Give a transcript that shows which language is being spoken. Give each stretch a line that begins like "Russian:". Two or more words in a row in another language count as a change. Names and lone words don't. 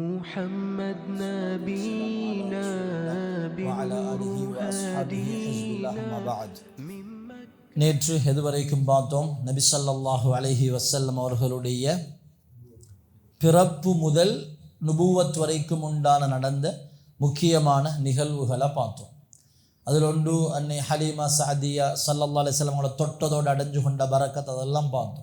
Arabic: محمد نبينا وعلى آله وأصحابه حزب الله ما بعد.
Tamil: நேற்று எதுவரைக்கும் பார்த்தோம்? நபி
Arabic: صلى الله عليه وسلم
Tamil: அவர்களுடைய பிறப்பு முதல் நுபுவத் வரைக்கும் உண்டான நடந்த முக்கியமான நிகழ்வுகளை பார்த்தோம். அதில் ஒன்று அன்னை ஹலீமா சஅதியா
Arabic: صلى الله عليه وسلم
Tamil: அவங்கள தொட்டதோடு அடைஞ்சு கொண்ட பரக்கத், அதெல்லாம் பார்த்தோம்.